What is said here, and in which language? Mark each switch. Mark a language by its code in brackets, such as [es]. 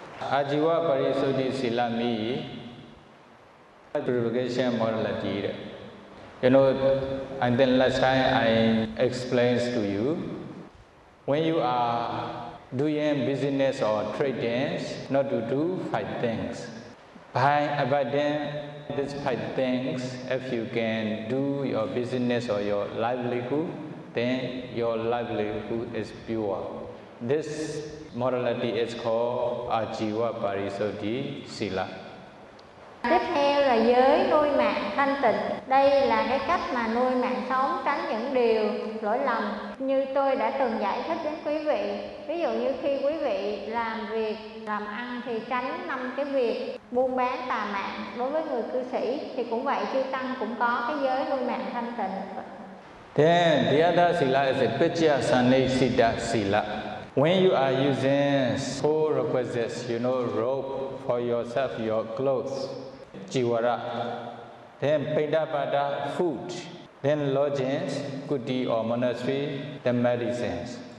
[en] Ajiva Parisuddhi Sila Mi Purification Morality. You know, and then last time I explained to you, when you are doing business or trading, not to do 5 things. By abiding these 5 things, if you can do your business or your livelihood, then your livelihood is pure. This morality is called Ajiva Parisuddhi Sila. [vi] Tiếp theo là giới nuôi mạng thanh tịnh. Đây là cái cách mà nuôi mạng sống tránh những điều lỗi lầm như tôi đã từng giải thích đến quý vị. Ví dụ như khi quý vị làm việc, làm ăn thì tránh năm cái việc buôn bán tà mạng. Đối với người cư sĩ thì cũng vậy, chư tăng cũng có cái giới nuôi mạng thanh tịnh. [en] Then the other sila is a pichyasanesita sila. When you are using four requisites, you know, robe for yourself, your clothes, jiwara, then pindapada, food, then lodgings, kuti or monastery, then medicines.